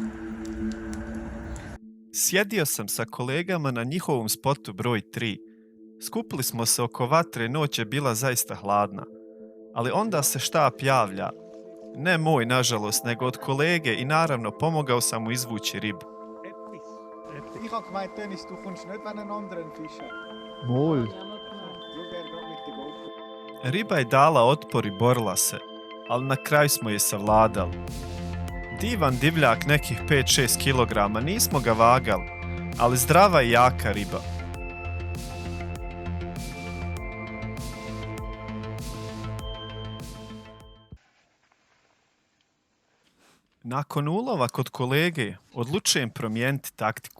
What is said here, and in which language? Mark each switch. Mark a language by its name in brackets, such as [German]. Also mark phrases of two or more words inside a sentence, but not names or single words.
[Croatian] Sjedio sam sa kolegama na njihovom spotu broj 3. Skupili smo se oko vatre, noć je bila zaista hladna. Ali onda se štap javlja. Ne moj, nažalost, nego od kolege i naravno pomogao sam mu izvući ribu. [German] Ich habe gemeint, Dennis, du kommst nicht, wenn ein anderer einen Fisch hat. Mol. Schau, der gerade mit der GoPro. [Croatian] Riba je dala otpor i borila se, ali na kraju smo je savladali. Divan divljak nekih 5-6 kg, nismo ga vagali, ali zdrava i jaka riba. Nakon ulova kod kolege odlučujem promijeniti taktiku.